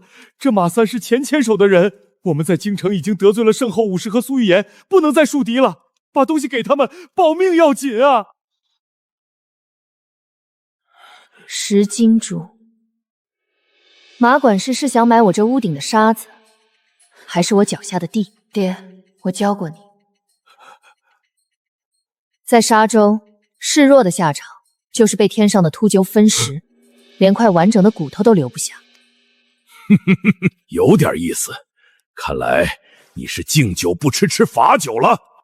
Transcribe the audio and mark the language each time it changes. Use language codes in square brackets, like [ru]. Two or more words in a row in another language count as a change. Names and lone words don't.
[zh] 這馬三是前牽手的人，我們在京城已經得罪了聖後武士和蘇玉言，不能再樹敵了。把東西給他們，保命要緊啊！10金珠，馬管事是想買我這屋頂的沙子，還是我腳下的地？爹，我教過你，在沙洲，示弱的下場就是被天上的禿鷲分食，連塊完整的骨頭都留不下。有點意思，看來你是敬酒不吃吃罚酒了。